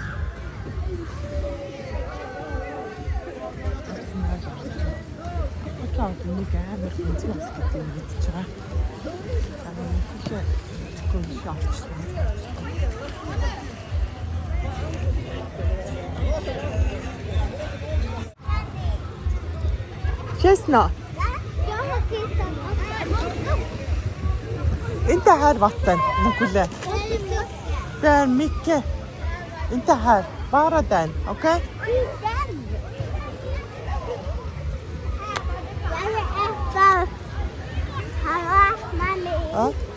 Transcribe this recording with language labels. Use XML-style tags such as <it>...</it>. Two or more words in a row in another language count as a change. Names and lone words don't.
<mn>Очоод нэг амар энцгийн ус гэдэг юм мэдчихэж байгаа. Честно.</mn> <sv>Inte här vatten, Nukule. Det är mycket. Inte här, bara den, okej? Ja.</sv>